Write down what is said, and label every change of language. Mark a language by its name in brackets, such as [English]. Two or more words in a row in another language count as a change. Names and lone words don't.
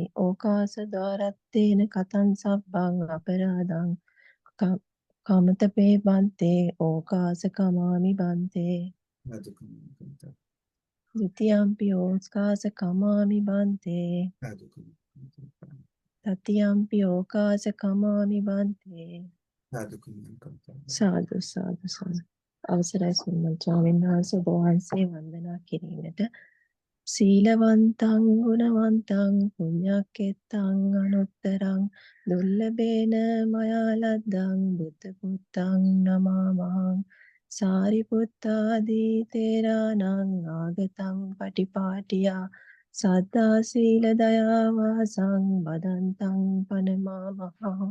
[Pali] ඕකාස ද්වාරත්තේන කතං සබ්බං අපරාධං කමතපේ බන්තේ ඕකාස කමාමි බන්තේ ဒုတိယံ පි ඕකාස කමාමි බන්තේ තතියම්පි ඕකාස කමාමි බන්තේ. සාදු සාදු සාදු. [Sinhala] අවසරයි සම්මන් ස්වාමීන් වහන්සේ ඔබ වහන්සේ වන්දනා කිරීමට. [Pali] සීලවන්තං ගුණවන්තං පුඤ්ඤක්කෙත්තං අනුත්තරං දුර්ලභේන මයා ලද්දං බුද්ධ පුත්තං නමාමහං සාරිපුත්තාදී තේරාණං ආගතං පටිපාටියා සද්දා සීල දයා වාසං බදන්තං පනමාමහං.